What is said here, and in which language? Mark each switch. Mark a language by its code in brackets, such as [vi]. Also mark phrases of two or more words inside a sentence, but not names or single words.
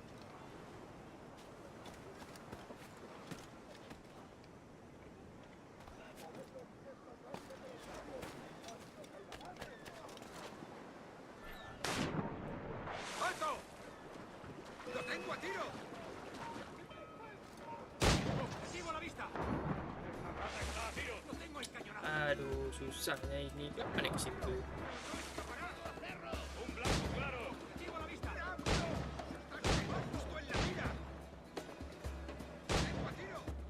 [es] ¡Alto! ¡Lo tengo a tiro! ¡Recibo a la vista! ¡Lo tengo encañonado! [id] Aduh, susahnya ini. Kapan ke situ? [es] ¡Un blanco claro! ¡Recibo a la vista! ¡Justo en la mira! ¡Lo tengo a tiro!